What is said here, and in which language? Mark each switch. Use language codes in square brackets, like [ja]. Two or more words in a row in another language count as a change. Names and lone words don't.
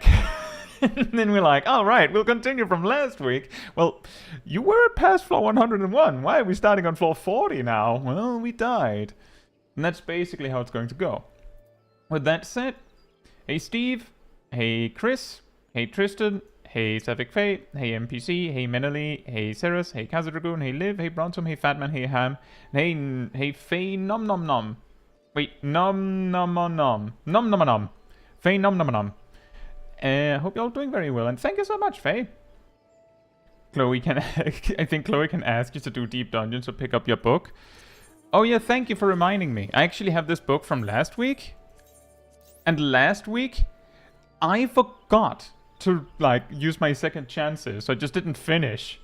[en] And then we're like, all right, we'll continue from last week. Well, you were past floor 101. Why are we starting on floor 40 now? Well, we died. And that's basically how it's going to go. With that said, hey Steve, hey Chris, hey Tristan, hey FFXIV, hey MPC, hey Menely, hey Ceres, hey Kazadragoon, hey Liv, hey Brontom, hey Fatman, hey Ham, hey Faye Nom Nom Nom. Wait, Nom Nom Nom Nom. Nom Nom Nom. Faye Nom Nom Nom. Hope you're all doing very well, and thank you so much, Faye. Chloe can... I think Chloe can ask you to do Deep Dungeons or pick up your book. Oh yeah, thank you for reminding me. I actually have this book from last week. And last week, I forgot to, like, use my second chances, so I just didn't finish.